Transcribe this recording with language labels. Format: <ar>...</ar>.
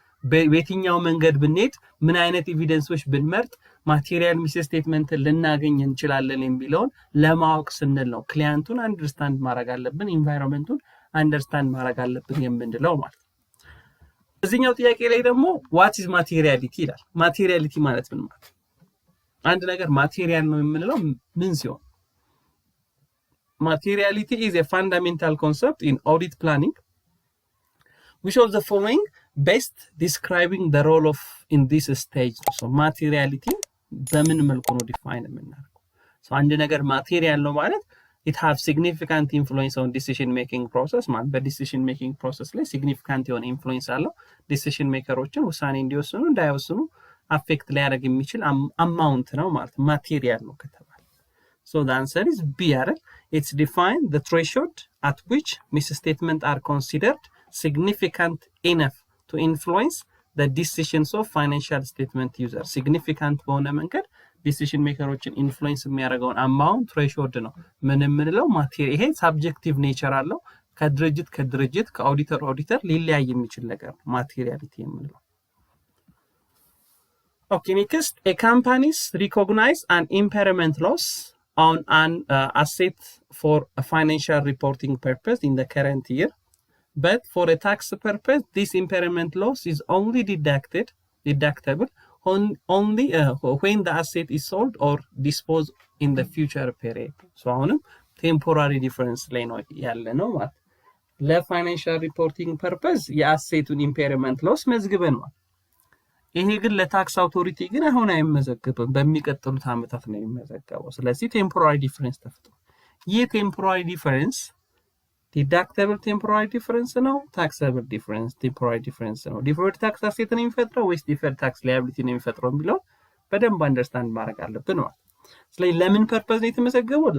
<am>በየትኛው መንገድ ብንሄድ ምን አይነት ኤቪደንሶች ብንመርጥ ማቴሪያል ሚስስቴትመንት ልናገኝ እንችላለን የሚለውን ለማወቅ ስንል ነው። ክላይንቱን አንደርስታንድ ማድረግ አለብን፣ ኢንቫይሮንመንቱን አንደርስታንድ ማድረግ አለብን የምንለው ማለት ነው። እዚህኛው ጥያቄ ላይ ደግሞ</am> <en>what is materiality</en> <am>ይላል። ማቴሪያሊቲ ማለት ምን ማለት? አንድ ነገር ማቴሪያል ነው የምንለው ምን ሲሆን?</am> <en>Materiality is a fundamental concept in audit planning which of the following best describing the role of in this stage?</en> <am>So materiality በምን መልኩ ነው ዲፋይን የምናደርገው? so አንድ ነገር ማቴሪያል ነው ማለት</am> <en>it have significant influence on decision making process</en> <am>ማለት በዲሲዥን ሜኪንግ ፕሮሰስ ላይ significant የሆነ ኢንፍሉዌንስ አለው። ዲሲዥን ሜከሮችን ውሳኔ እንዲወስኑ እንዳይወስኑ አፌክት ሊያደርግ የሚችል አማውንት ነው ማለት ማቴሪያል ነው ከተባለ</am> <en>so the answer is B. It's defined the threshold at which misstatements are considered significant enough to influence the decisions of financial statement user.</en> <am>significant በሆነ መንገድ ዲሲዥን ሜከሮችን ኢንፍሉዌንስ የሚያደርገውን አማውንት threshold ነው ምን የምንለው ማቴሪያል። ይሄ ሳብጀክቲቭ ኔቸር አለው ከድርጅት ከኦዲተር ሊለያይ የሚችል ነገር ማቴሪያሊቲ የምንለው።</am> <en>Okay, next, a companies recognize an impairment loss on an asset for a financial reporting purpose in the current year, but for a tax purpose this impairment loss is only deductible only when the asset is sold or disposed in the future period.</en> <am>so አሁንም temporary difference ላይ ነው ያለ ነው ማለት ለፋይናንሻል ሪፖርቲንግ ፐርፐስ የአሴቱን ኢምፔርመንት ሎስ መዝግበናል። ይሄ ግን ለታክስ አውቶሪቲ ግን አሁን አይመዘገብም፣ በሚቀጥሉት ዓመታት ነው የሚመዘገበው። ስለዚህ ቴምፖራሪ ዲፈረንስ ተፈጥሮ ይህ ቴምፖራሪ ዲፈረንስ ዲዳክተብል ቴምፖራሪ ዲፈረንስ ነው፣ ታክሰብል ዲፈረንስ ቴምፖራሪ ዲፈረንስ ነው። ዲፈርድ ታክስ አሴት ነው የሚፈጥረው ወይስ ዲፈርድ ታክስ ላያቢሊቲ ነው የሚፈጥረው የሚለው በደንብ አንደርስታንድ ማድረግ አለብን ማለት። ስለዚህ ለምን ፐርፐዝ ነው የተመዘገበው?</am>